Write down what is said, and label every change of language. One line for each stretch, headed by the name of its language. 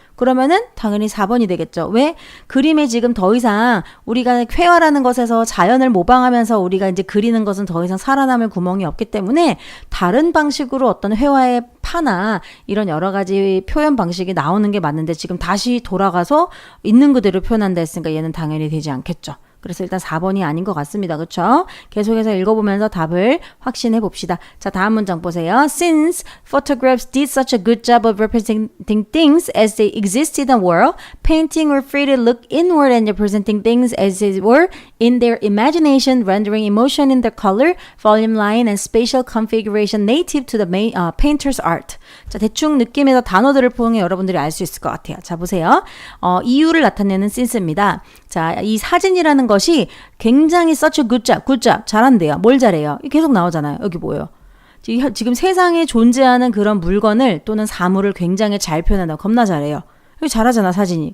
Korean: 그러면은 당연히 4번이 되겠죠. 왜? 그림에 지금 더 이상 우리가 회화라는 것에서 자연을 모방하면서 우리가 이제 그리는 것은 더 이상 살아남을 구멍이 없기 때문에 다른 방식으로 어떤 회화의 파나 이런 여러 가지 표현 방식이 나오는 게 맞는데 지금 다시 돌아가서 있는 그대로 표현한다 했으니까 얘는 당연히 되지 않겠죠. 그래서 일단 4번이 아닌 것 같습니다. 그렇죠? 계속해서 읽어보면서 답을 확신해 봅시다. 자, 다음 문장 보세요.
English: Since photographs did such a good job of representing things as they exist in the world, painting were free to look inward and representing things as they were in their imagination, rendering emotion in their color, volume line, and spatial configuration native to the painter's art.
Korean: 자, 대충 느낌에서 단어들을 통해 여러분들이 알 수 있을 것 같아요. 자, 보세요. 이유를 나타내는 since입니다. 자, 이 사진이라는 것이 굉장히
English: such a good job,
Korean: 잘한대요. 뭘 잘해요? 계속 나오잖아요. 여기 뭐예요? 지금 세상에 존재하는 그런 물건을 또는 사물을 굉장히 잘 표현한다. 겁나 잘해요. 잘하잖아, 사진이.